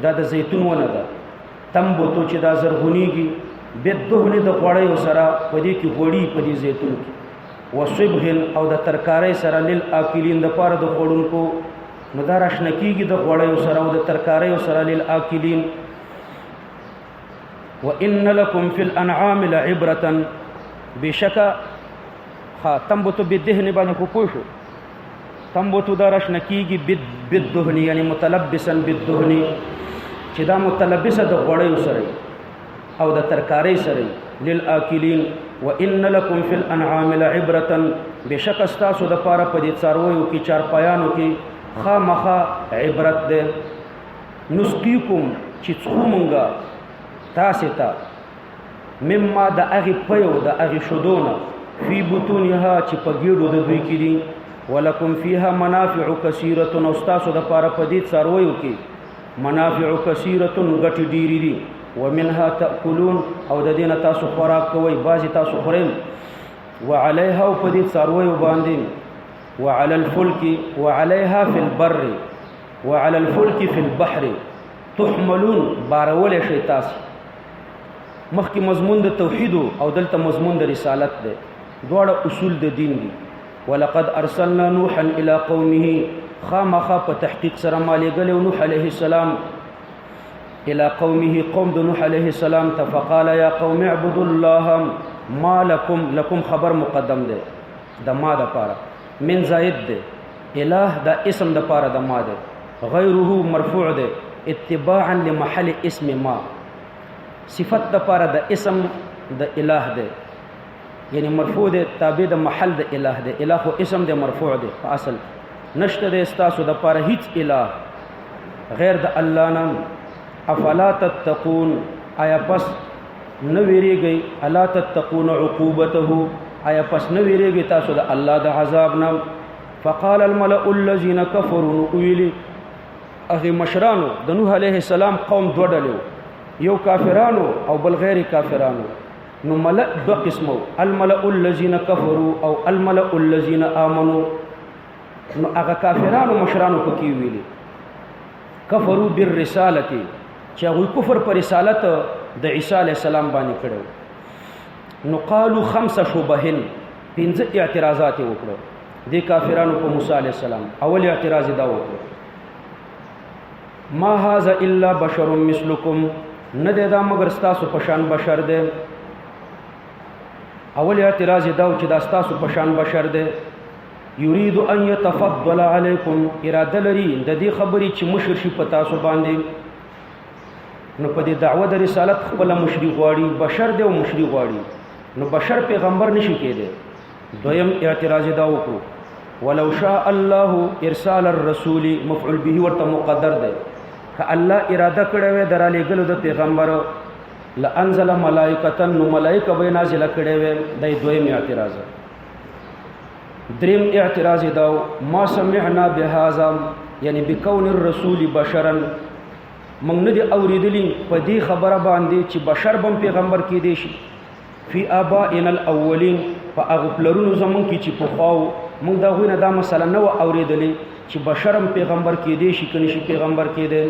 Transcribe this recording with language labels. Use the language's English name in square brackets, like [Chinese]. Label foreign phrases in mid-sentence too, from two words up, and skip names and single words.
[Pashto] دا د زیتون ونه ده، تنبتو چې دا زرغونیږي بالدهن د غوړیو سره، په دې کې غوړي په دې زیتون کې. وصبغ او د ترکارۍ سره للآکلین د پاره د خوړونکو، نو دا راشنه کېږي د غوړیو سره او د ترکاریو سره للآکلین. [Arabic] وإن لكم في الأنعام لعبرة، [Pashto] بشکه [Arabic] تنبتو بالدهن [Pashto] باندې خو پوه شو، تنبتو دا راشنه کېږي بالدهن یعنی [Arabic] متلبسا بالدهن، [Pashto] چې دا متلبسه د غوړیو سره او د ترکارۍ سره للآکلین. [Arabic] وإن لكم في الأنعام لعبرة، [Pashto] بشک استاسو د پاره په دې څارویو کې چارپایانو کې خامخا عبرت ده. نسقیکم چې څخو مونږه تاسې ته مما د هغې پیو د هغې شدونه [Arabic] فی بطونها [Pashto] چې په ګېډو د دوی کې دي. [Arabic] ولکم فیها منافع کثیرة، [Pashto] او ستاسو د پاره په دې څارویو کې [Arabic] منافع کثیرة [Pashto] ګټې ډېرې دي. [Arabic] ومنها تأکلون، [Pashto] او د دې نه تاسو خوراک کوئ، بعضې تاسو خورئ. وعلیها او په دې څارویو باندې، [Arabic] وعلى الفلك وعليها في البر وعلى الفلك في البحر تحملون، [Pashto] بارولی شئ تاسو. مخکې مضمون د توحید او دلته مضمون د رسالت دی، دواړه اصول د دین دي. [Arabic] ولقد ارسلنا نوحا الى قومه، [Pashto] خامخا په تحقیق سره ما لېږلی نوح [Arabic] علیه السلام الى قومه، [Pashto] قوم د نوح [Arabic] علیه السلام [Pashto] ته. [Arabic] فقال یا قوم اعبدوا الله ما لکم خبر مقدم [Pashto] دی د ما د پاره، من زائد دی، الہ دا اسم د پاره د ما دی، [Arabic] غیره مرفوع [Pashto] دی [Arabic] اتباعا لمحل اسم ما، [Pashto] صفت د پاره د اسم د الہ دی. یعنی مرفوع دی تابع د محل د الہ دی. الہ خو اسم دی مرفوع دی په اصل. نشته دی ستاسو د پاره هیڅ الہ غیر د الله نام. [Arabic] افلا تتقون [Pashto] آیا پس نو ویریږئ، [Arabic] الا تتقون عقوبته [Pashto] آیا پس نو ویریږئ تاسو د الله د عذاب نام. [Arabic] فقال الملأ الذين كفروا [Pashto] ویلی هغه مشرانو د نوح [Arabic] علیه السلام [Pashto] قوم دوه ډلې، یو کافرانو او بل غیر کافرانو. نو ملأ دو قسمو، [Arabic] الملأ الذين كفروا [Pashto] او [Arabic] الملأ الذين آمنوا. [Pashto] نو هغه کافرانو مشرانو پکې ویلي [Arabic] کفروا بالرسالة [Pashto] چې هغوی کفر پر رسالت د عیسی [Arabic] علیه السلام [Pashto] باندې کړو. نو قالوا 5 شبهن 5 اعتراضات وکړو دې کافرانو په موسی [Arabic] علیه السلام. [Pashto] اول اعتراض دا وکړو [Arabic] ما هذا الا بشر مثلكم، [Pashto] نه دی دا مگر ستاسو په شان بشر دی. اول اعتراض دا چې دا ستاسو په شان بشر دی. [Arabic] یرید ان يتفضل علیکم، [Pashto] اراده لري د دې خبرې چې مشر شي په تاسو باندې. نو په دې دعوه د رسالت خپل مشري غواړي، بشر دی او مشري غواړي، نو بشر پیغمبر نشي کېدی. دویم اعتراض دا وکړو [Arabic] ولو شاء الله ارسال الرسول، مفعول به [Pashto] ورته مقدر دی. که الله اراده کړې وي در لېږلو د پیغمبر [Arabic] لانزل ملائکه، [Pashto] نو ملائکه به نازله کړې وي. دا دویم اعتراض. دریم اعتراض دا [Arabic] ما سمعنا بهذا، [Pashto] یعنی [Arabic] بکون الرسول بشرا، [Pashto] موږ نه دي اورېدلي په دې خبره باندې چې بشر بم پیغمبر کېدی شي. [Arabic] فی آبائنا الاولین، [Pashto] په هغو پلرونو زمونږ کې چې پخوا موږ د هغوی نه دا مسله نه وه اورېدلې چې بشر هم پیغمبر کېدی شي که نشي پیغمبر کېدی.